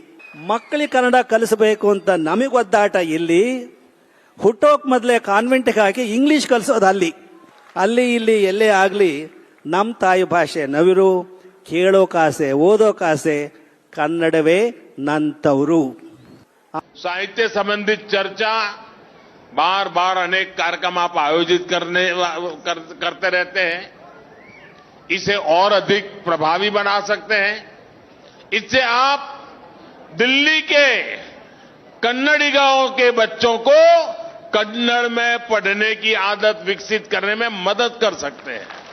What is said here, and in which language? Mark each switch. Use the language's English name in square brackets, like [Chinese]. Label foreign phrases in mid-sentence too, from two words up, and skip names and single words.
[Kannada] ಮಕ್ಕಳಿಗೆ ಕನ್ನಡ ಕಲಿಸಬೇಕು ಅಂತ ನಮಗೆ ಒದ್ದಾಟ ಇಲ್ಲಿ. ಹುಟ್ಟೋಕ್ ಮೊದಲೇ ಕಾನ್ವೆಂಟ್ಗೆ ಹಾಕಿ ಇಂಗ್ಲಿಷ್ ಕಲಿಸೋದು ಅಲ್ಲಿ. ಅಲ್ಲಿ ಇಲ್ಲಿ ಎಲ್ಲೇ ಆಗಲಿ ನಮ್ಮ ತಾಯಿ ಭಾಷೆ ನವಿರು. ಕೇಳೋಕಾಸೆ ಓದೋಕಾಸೆ ಕನ್ನಡವೇ ನಂತವರು. [Hindi] साहित्य संबंधित चर्चा बार बार अनेक कार्यक्रम आप आयोजित करते रहते हैं. इसे और अधिक प्रभावी बना सकते हैं. इससे आप दिल्ली के कन्नड़िगांव के बच्चों को कन्नड़ में पढ़ने की आदत विकसित करने में मदद कर सकते हैं.